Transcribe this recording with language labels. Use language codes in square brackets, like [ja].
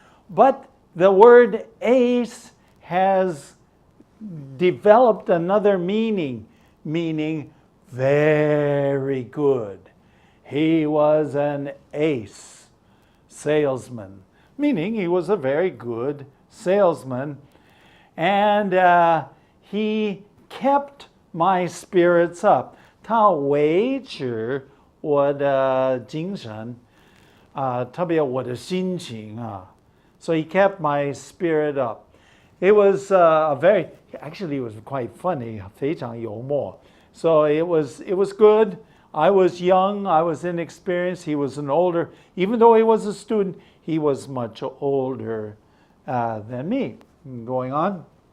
[en] But the word ace has developed another meaning very good. He was an ace salesman, meaning he was a very good salesman. And he kept my spirits up. [zh] 他维持我的精神，特别我的心情啊。 [en] So he kept my spirit up. It was actually it was quite funny, [zh] 非常幽默. [en] So it was good. I was young, I was inexperienced, he was even though he was a student, he was much older than me. Going on.